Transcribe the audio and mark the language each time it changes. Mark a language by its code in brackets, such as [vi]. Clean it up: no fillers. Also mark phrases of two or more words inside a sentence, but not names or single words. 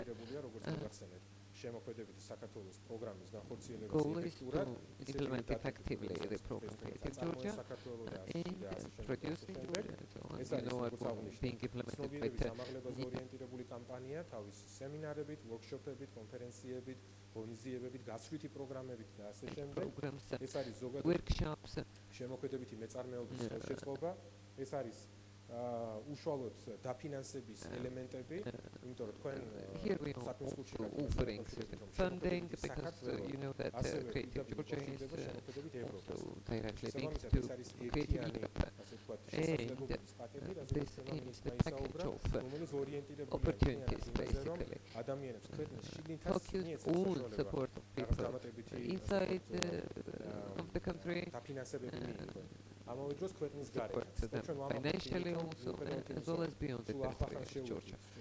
[en] Goal is to implement effectively the program Creative Georgia and producing you know what being implemented programs, [ka] უშუალოდ დაფინანსების ელემენტები, იმიტომ რომ თქვენ [en] here we are also offering funding because you know that Creative Georgia is also directly linked to Creative EaP, and this is the package of opportunities basically focused on support of people inside of the country, support them financially also, as well as beyond the territory of Georgia.